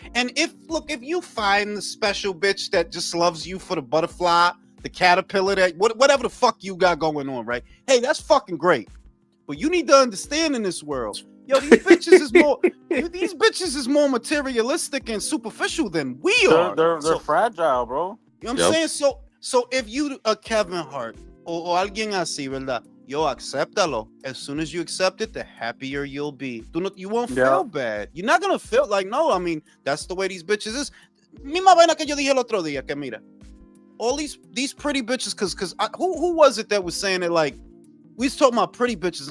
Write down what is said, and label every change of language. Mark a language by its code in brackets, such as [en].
[en] And if you find the special bitch that just loves you for the butterfly, the caterpillar, that whatever the fuck you got going on, right? Hey, that's fucking great. But you need to understand in this world, yo, these bitches is more materialistic and superficial than we are. They're fragile, bro. You know what I'm saying? So if you a Kevin Hart [es] o alguien así, ¿verdad? Yo, acéptalo. [en] As soon as you accept it, the happier you'll be. You won't feel bad. You're not gonna feel like, no, I mean, that's the way these bitches is. [es] Misma vaina que yo dije el otro día, que mira, [en] all these pretty bitches, cause who was it that was saying that, like, we was talking about pretty bitches.